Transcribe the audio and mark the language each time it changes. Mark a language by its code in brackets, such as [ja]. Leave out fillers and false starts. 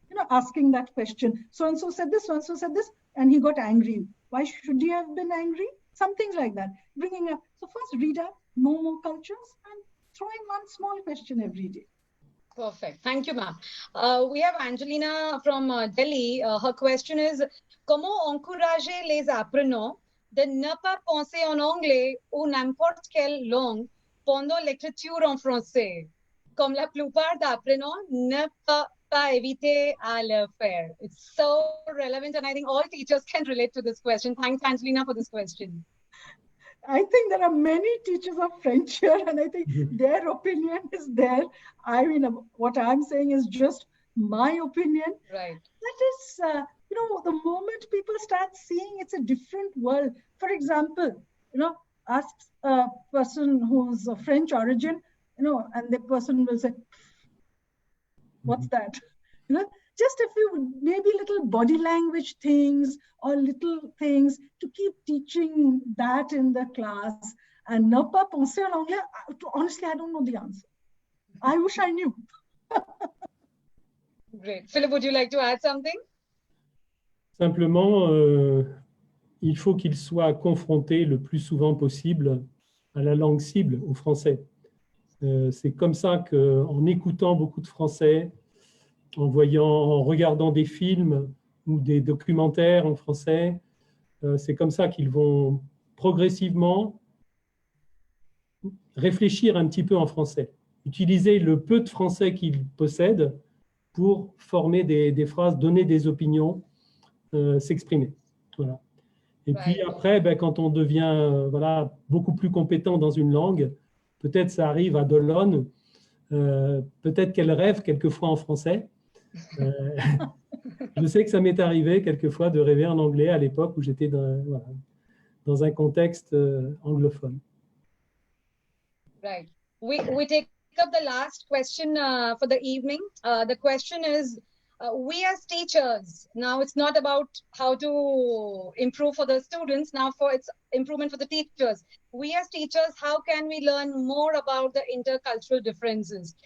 [en] You know, asking that question. So-and-so said this, so-and-so said this, and he got angry. Why should he have been angry? Something like that. Bringing up, so first read up, know more cultures and throwing one small question every day. Perfect. Thank you, ma'am. We have Angelina from Delhi. Her question is, [fr] comment encourager les apprenants de ne pas penser en anglais ou n'importe quelle langue pendant l'écriture en français, comme la plupart d'apprenants ne peuvent pas éviter à le faire? [en] It's so relevant, and I think all teachers can relate to this question. Thanks, Angelina, for this question. I think there are many teachers of French here, and I think their opinion is there. I mean, what I'm saying is just my opinion. Right. That is, you know, the moment people start seeing it's a different world. For example, you know, ask a person who's of French origin, you know, and the person will say, what's that? You know, just a few, maybe little body language things or little things to keep teaching that in the class. And [fr] ne pas penser en anglais, [en] honestly, I don't know the answer. I wish I knew. Great. Philip, would you like to add something? [fr] Simplement, il faut qu'ils soient confrontés le plus souvent possible à la langue cible, au français. C'est comme ça qu'en écoutant beaucoup de français, en regardant des films ou des documentaires en français, c'est comme ça qu'ils vont progressivement réfléchir un petit peu en français. Utiliser le peu de français qu'ils possèdent pour former des phrases, donner des opinions, s'exprimer. Voilà. Et puis après, quand on devient beaucoup plus compétent dans une langue, peut-être ça arrive à Dolon, peut-être qu'elle rêve quelquefois en français. Je sais que ça m'est arrivé quelquefois de rêver en anglais à l'époque où j'étais dans un contexte anglophone. [en] Right. We take up the last question for the evening. The question is, we as teachers, now it's not about how to improve for the students, now it's improvement for the teachers. We as teachers, how can we learn more about the intercultural differences?